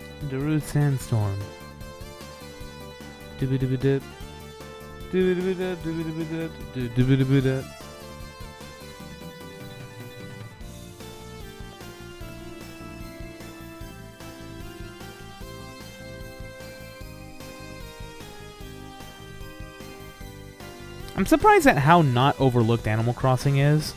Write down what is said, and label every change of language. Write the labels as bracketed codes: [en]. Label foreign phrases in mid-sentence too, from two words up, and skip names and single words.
[en] Darude Sandstorm. Dibba-dibba-dip. Dibba-dibba-dip, dibba-dibba-dip, dibba-dibba-dip. I'm surprised at how not overlooked Animal Crossing is.